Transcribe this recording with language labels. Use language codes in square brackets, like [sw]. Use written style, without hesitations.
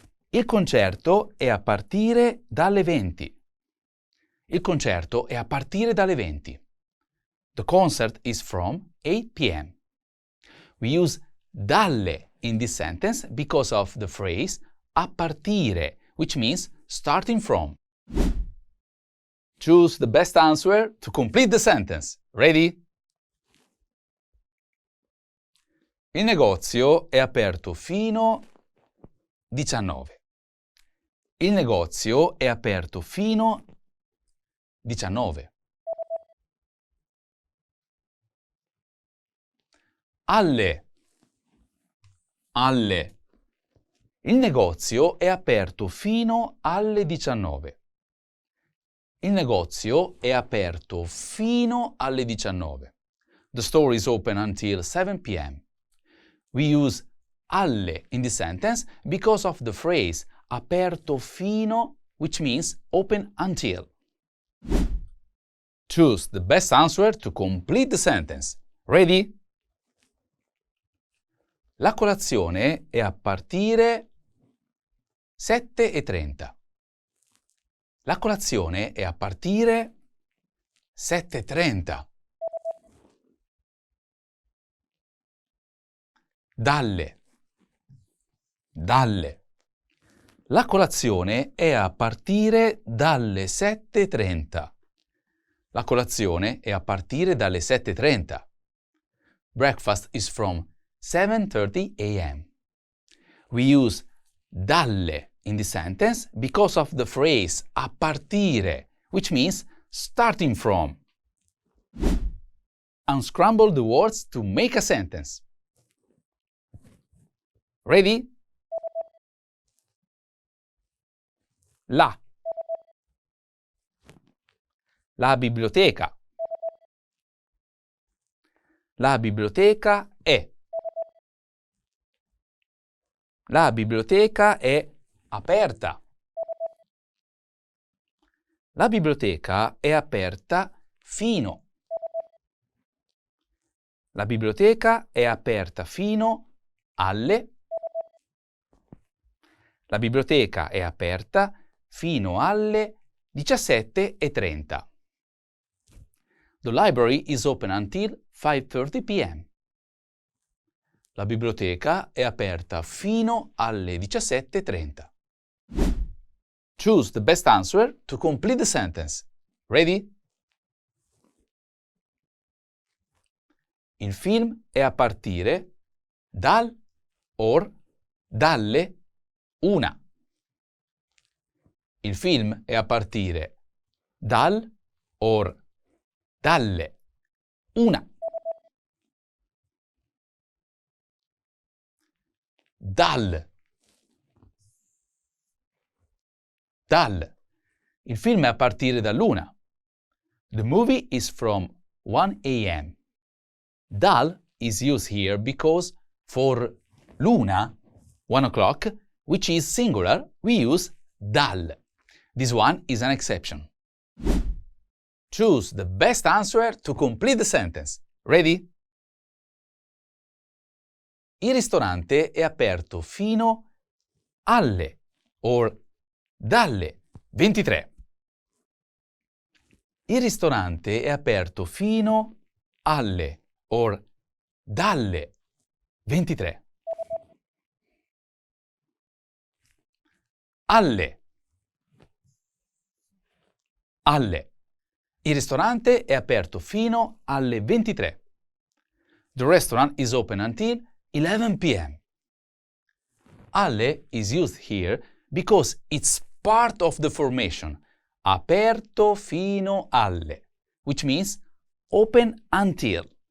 [it] Il concerto è a partire dalle 20. Il concerto è a partire dalle 20. [en] The concert is from 8 p.m. We use dalle in this sentence because of the phrase [it] a partire, [en] which means starting from. Choose the best answer to complete the sentence. Ready? [it] Il negozio è aperto fino 19. Il negozio è aperto fino 19. Alle. Alle. Il negozio è aperto fino alle 19. Il negozio è aperto fino alle 19. [en] The store is open until 7 p.m. We use alle in this sentence because of the phrase [it] aperto fino, [en] which means open until. Choose the best answer to complete the sentence. Ready? [it] La colazione è a partire 7:30. La colazione è a partire 7:30. Dalle. Dalle. La colazione è a partire dalle 7:30. La colazione è a partire dalle 7:30. [en] Breakfast is from 7:30 a.m. We use dalle in this sentence because of the phrase [it] a partire, [en] which means starting from. Unscramble the words to make a sentence. Ready? [it] La. La biblioteca. La biblioteca è. La biblioteca è aperta. La biblioteca è aperta fino. La biblioteca è aperta fino alle. La biblioteca è aperta fino alle 17:30. [en] The library is open until 5:30 p.m. [it] La biblioteca è aperta fino alle 17:30. [en] Choose the best answer to complete the sentence. Ready? [it] Il film è a partire dal or dalle 1. Il film è a partire dal or dalle 1. Dal. Dal. Il film è a partire dall'1. [en] The movie is from 1 a.m. Dal is used here because for l'una, 1 o'clock, which is singular, we use dal. This one is an exception. Choose the best answer to complete the sentence. Ready? [it] Il ristorante è aperto fino alle or dalle 23. Il ristorante è aperto fino alle or dalle 23. Alle. Alle. Il ristorante è aperto fino alle 23. [en] The restaurant is open until 11 p.m. Alle is used here because it's part of the formation [it] aperto fino alle, [en] which means open until.